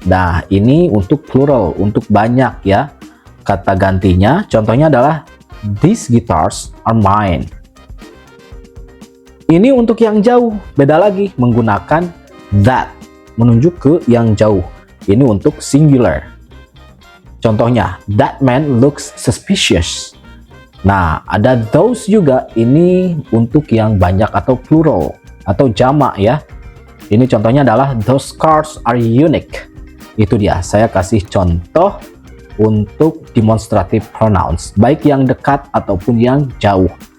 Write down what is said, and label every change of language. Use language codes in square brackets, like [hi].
[id] Nah, ini untuk plural, untuk banyak ya. Kata gantinya, contohnya adalah [en] these guitars are mine. [id] Ini untuk yang jauh, beda lagi menggunakan that, menunjuk ke yang jauh. Ini untuk singular. Contohnya, [en] that man looks suspicious. [id] Nah, ada those juga, ini untuk yang banyak atau plural atau jamak ya. Ini contohnya adalah [en] those cars are unique. [id] Itu dia, saya kasih contoh untuk demonstrative pronouns, baik yang dekat ataupun yang jauh.